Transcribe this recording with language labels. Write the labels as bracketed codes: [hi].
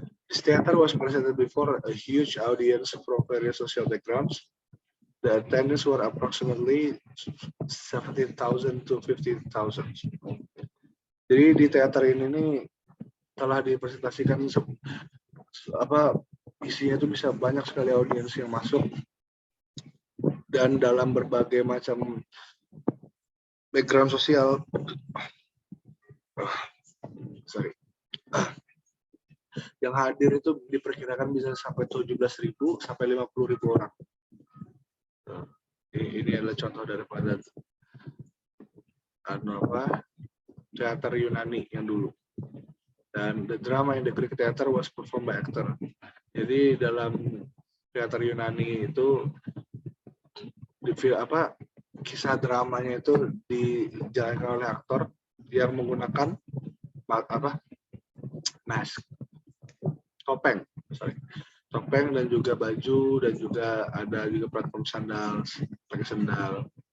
[en] This theater was presented before a huge audience from various social backgrounds. The attendance were approximately 17,000 to 15,000. [id] Jadi di teater ini telah dipresentasikan isinya itu bisa banyak sekali audiens yang masuk dan dalam berbagai macam background sosial. Yang hadir itu diperkirakan bisa sampai 17.000 sampai 50.000 orang. Ini adalah contoh daripada teater Yunani yang dulu. [en] Dan the drama in the Greek theater was performed by actor. [id] Jadi dalam teater Yunani itu kisah dramanya itu dijalankan oleh aktor yang menggunakan mask, topeng dan juga baju, dan juga ada juga platform sandal, pakai sandal.